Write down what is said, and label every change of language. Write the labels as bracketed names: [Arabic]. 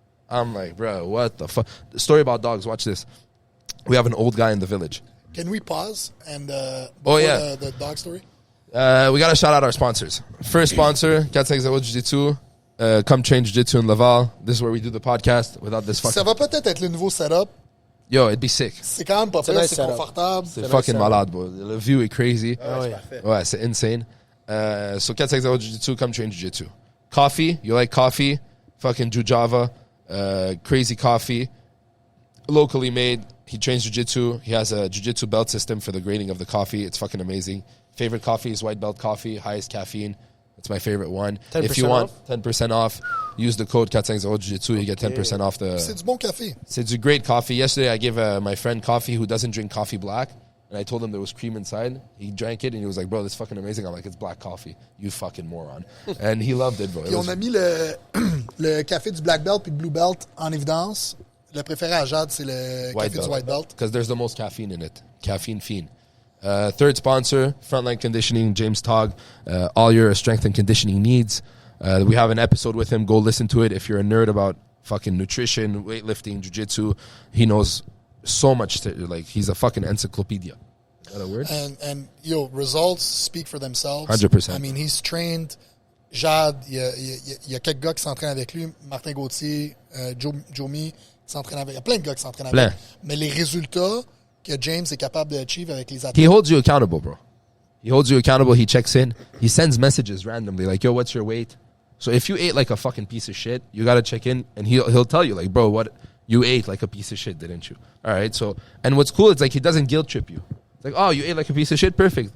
[English] I'm like, bro, what the fuck? The story about dogs, watch this. We have an old guy in the village. Can we pause and the dog story? We gotta shout out our sponsors. First sponsor, Jiu-Jitsu. Come train Jiu-Jitsu in Laval. This is where we do the podcast without this fucking... [French] Ça va peut-être être le nouveau setup. [English] Yo, it'd be sick. [French] C'est quand même pas pire, c'est confortable. C'est fucking malade, bro. [English] The view is crazy. [French] Ouais, c'est insane. [English] So 450 Jiu-Jitsu, come train Jiu-Jitsu. Coffee, you like coffee? Fucking Jujava. Crazy coffee. Locally made. He trains Jiu-Jitsu. He has a Jiu-Jitsu belt system for the grading of the coffee. It's fucking amazing. Favorite coffee is white belt coffee, highest caffeine. That's my favorite one. If you want 10% off, use the code 450 Jiu-Jitsu. You get 10% off the... [French] C'est du bon café. [English] It's a great coffee. Yesterday, I gave my friend coffee who doesn't drink coffee black. And I told him there was cream inside. He drank it and he was like, bro, this is fucking amazing. I'm like, it's black coffee. You fucking moron. And he loved it, bro. [French] Puis on a mis le café du black belt puis du blue belt en évidence. Le préféré à Jade, c'est le café du white belt. [English] Because there's the most caffeine in it. Caffeine fiend. Third sponsor, Frontline Conditioning, James Togg. All your strength and conditioning needs. We have an episode with him. Go listen to it if you're a nerd about fucking nutrition, weightlifting, jiu-jitsu. He knows so much. Like, he's a fucking encyclopedia. Is that a word? And results speak for themselves. 100%. I mean, he's trained. [French] Jade, il y a quelques gars qui s'entraînent avec lui. Martin Gauthier, Jomi s'entraînent avec. Il y a plein de gars qui s'entraînent avec. Mais les résultats que James est capable d'achieve avec les athlètes. [English] He holds you accountable, bro. He holds you accountable. He checks in. He sends messages randomly like, yo, what's your weight? So if you ate like a fucking piece of shit, you got to check in and he'll tell you like, bro, what you ate like a piece of shit, didn't you? All right. So, and what's cool, it's like he doesn't guilt trip you. It's like, oh, you ate like a piece of shit. Perfect.